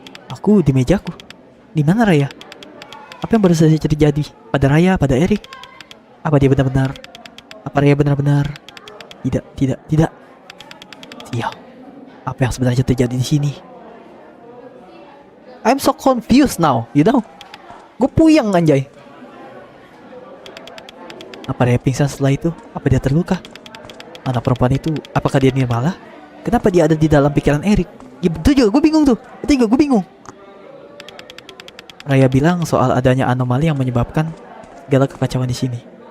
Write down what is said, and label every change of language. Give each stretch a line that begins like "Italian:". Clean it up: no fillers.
Indonesian: Aku di mejaku. Di mana Raya? Apa yang baru saja terjadi pada Raya, pada Erik? Apa dia benar-benar? Apa Raya benar-benar? Tidak. Sial. Apa yang sebenarnya terjadi di sini?
English: I'm so confused now, you know?
Indonesian: Gue puyeng anjay. Apa Raya pingsan setelah itu? Apa dia terluka? Anak perempuan itu, apakah dia Nirmala? Kenapa dia ada di dalam pikiran Erik? Ya betul juga, gue bingung tuh. Itu juga gue bingung. Raya bilang soal adanya anomali yang menyebabkan segala kekacauan di sini.